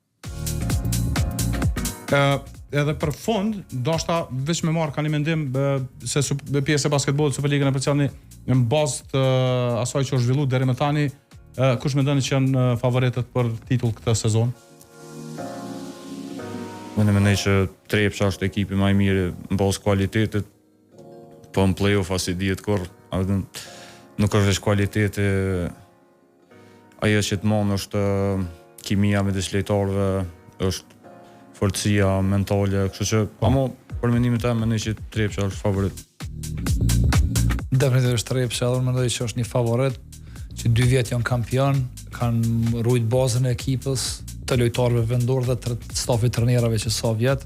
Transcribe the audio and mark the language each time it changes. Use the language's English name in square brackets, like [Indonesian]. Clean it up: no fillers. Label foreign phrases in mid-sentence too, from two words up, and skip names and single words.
[Albanian] Edhe për fund, ndoshta veç me marr kanë mendim se pjesë e basketbollit Superligën e përcjellni në bazë të asaj që është zhvilluar deri më tani, kush mendoni që janë favoritët për titull këtë sezon? Unë mendoj që Trepça është ekipi më i mirë në bazë kualitetit, po në play-off as i dihet kur, nuk është veç kualiteti, ajo që të mon është kimia midis lojtarëve, është forcia mentale, kështu që ama për mendimin tim mendoj që Trepça është favorit. Definitivisht Trepça, unë mendoj që është një favorit, që 2 vjet janë kampion, kanë rujt bazën e ekipës, të lojtarëve vendor dhe të stafit trajnerëve që sa vjet.